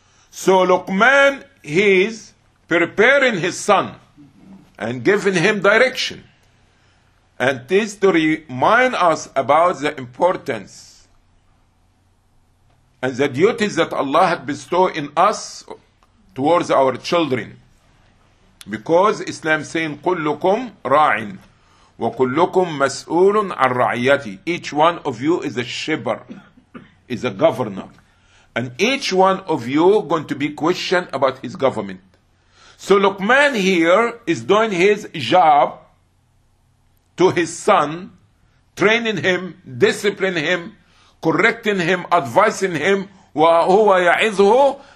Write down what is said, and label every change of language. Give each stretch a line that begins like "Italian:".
English: So Luqman, he's preparing his son and giving him direction. And this to remind us about the importance and the duties that Allah had bestowed in us towards our children. Because Islam is saying,
Arabic: كُلُّكُمْ رَاعٍ وَكُلُّكُمْ مَسْؤُولٌ عَنْ رَعِيَتِي.
English: Each one of you is a shepherd, is a governor. And each one of you going to be questioned about his government. So Luqman here is doing his job to his son, training him, disciplining him, correcting him, advising him,
Arabic: وَهُوَ يَعِذُهُ.